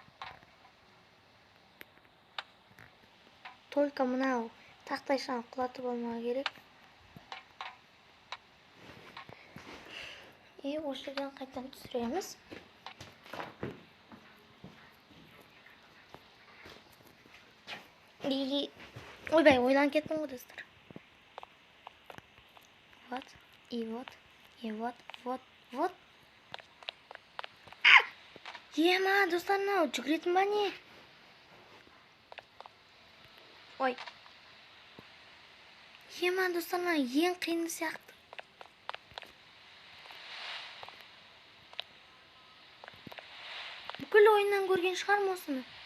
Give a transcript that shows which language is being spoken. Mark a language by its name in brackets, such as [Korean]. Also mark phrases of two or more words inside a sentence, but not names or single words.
[Kazakh] Только мынау тақтайшаны құлатып болмау керек. Осы жерден қайтадан түсіреміз. Ойбай, ойланып кеттім ғой, достар. [Russian] Вот, и вот, и вот, вот. [Kazakh] Ема, достар, мынау жүгіретін ба не? Ой. Ема, достар, мынау ең қиын сияқты. Бүкіл ойыннан көрген шығармын осыны.